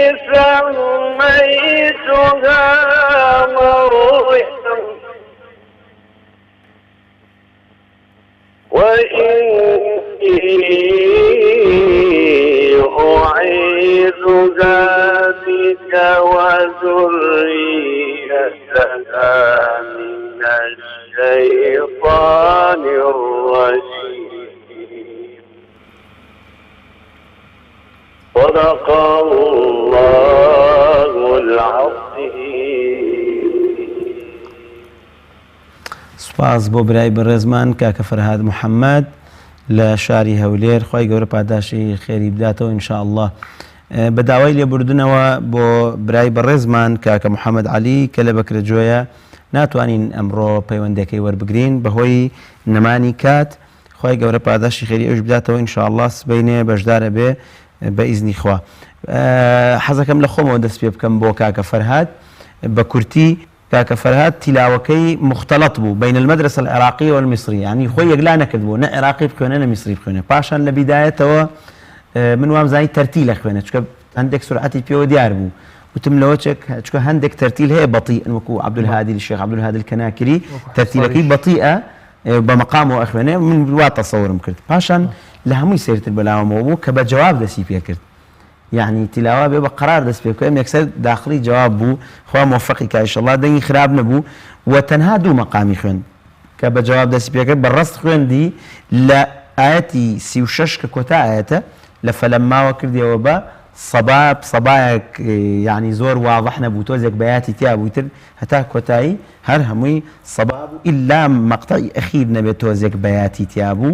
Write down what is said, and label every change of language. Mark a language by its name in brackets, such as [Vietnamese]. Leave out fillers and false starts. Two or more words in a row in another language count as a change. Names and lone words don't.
[Arabic] سميتها مريم وإني أعيذها بك وذريتها من الشيطان الرجيم. صدق الله العظيم. [Central Kurdish] سپاس بۆ برای بەڕێزمان کاکە فەرهاد محەممەد لە شاری هەولێر خی گەورە پاداشی خێری بداتەوە [Arabic] ئینشاء الله. [Central Kurdish] بە داوای لێبوردنەوە بۆ برای بەڕێزمان کاکە محەممەد علی کە لە بەکرەجۆیە ناتوانین ئەمڕۆ پەیوەندەکەی وەربگرین بەهۆی نەمانی کات خی گەورە پاداشی خێری ئەوش بداتەوە [Arabic] ئینشاء الله [Central Kurdish] سبەینێ بەشدارە بێ بە ئیزنی خوا. حەزەکەم لە خۆمەوە دەست پێ بکەم بۆ کاکە فەرهاد بە کورتی. کاکە فەرهاد تیلاوەکەی مختلط بوو [Arabic] بین المدرسة العراقية والمصرية، [Central Kurdish] يعني خۆی یەکلا نەکردبوو نە عێراقی بخوێنە نە میسری بخوێنێ. پاشان لە بیدایەتەوە من وامزانی تەرتیلە خوێنێت چکە هەندێک سرعەتی پێوە دیار بوو. وتم لەوە چکە هەندێک تەرتیل هەیە بەطیء وەکو عەبدولهادی الشێخ عەبدولهادی الکەناکری تەرتیلەکەی بەطیئە بە مەقامەوە ئەخوێنێ. من وا تەسەورم کرد. پاشان لە هەمووی سێرتر بەلاوەمەوە بوو کە بە جواب دەستی پێ کرد. [Arabic] يعني تلاوة بيبقى قرار [Central Kurdish] دەست پێ بکەم یەکسەر داخلی جواب بوو. خوا موفقی کە ئینشەڵڵا دەنگی خراپ نەبوو و تەنها دوو مەقامی خوێن کە بە جواب دەستی پێ کرد. بەڕەست خوێندی لە ئاەتی 36 کە کۆتا ئاەتە لە فەلەماوە کردیەوە بە سەبایەک يعني زۆر واضح نەبوو تۆزێک بەیاتی تیا بووی تر هەتا کۆتایی هەر هەمووی سەبا بوو ئیلا مەقتەعی ئەخیر نەبێت تۆزێک بەیاتی تیا بوو.